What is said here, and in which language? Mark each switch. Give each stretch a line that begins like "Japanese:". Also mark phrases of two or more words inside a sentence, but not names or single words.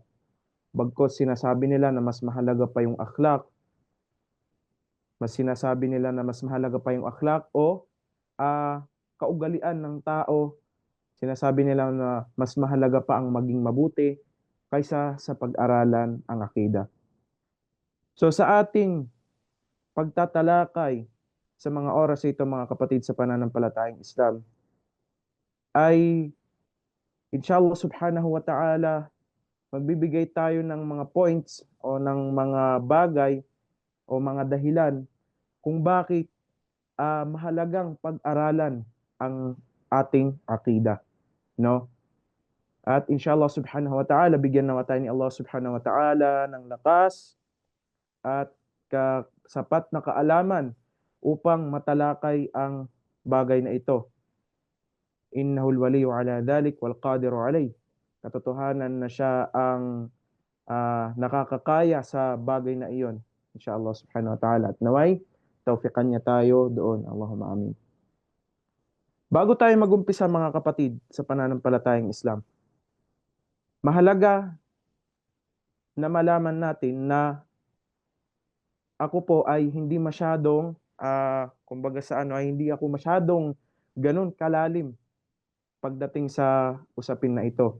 Filipino: Bagkos sinasabi nila na mas mahalaga pa yung akhlak, mas sinasabi nila na mas mahalaga pa yung akhlak o kaugalian ng tao, sinasabi nila na mas mahalaga pa ang maging mabuti kaysa sa pag-aralan ang akida. So sa ating pagtatalakay sa mga oras ito mga kapatid sa pananampalatayang Islam ay
Arabic: إن شاء الله سبحانه وتعالى
Filipino: magbibigay tayo ng mga points o ng mga bagay o mga dahilan kung bakit mahalagang pag-aralan ang ating akida, no? At
Arabic: إن شاء الله سبحانه وتعالى
Filipino: bigyan nawa tayo ni
Arabic: الله سبحانه وتعالى
Filipino: ng lakas at sapat na kaalaman upang matalakay ang bagay na ito.
Arabic: إنه ولي ذلك والقادر عليه.
Filipino: Katotohanan na siya ang nakakakaya sa bagay na iyon.
Arabic: إن شاء الله سبحانه وتعالى.
Filipino: At naway, tawfiqan niya tayo doon.
Arabic: اللهم آمين.
Filipino: Bago tayo magumpisa mga kapatid sa pananampalatayang Islam, mahalaga na malaman natin na ako po ay hindi masyadong, kumbaga sa ano, ay hindi ako masyadong ganun kalalim pagdating sa usapin na ito.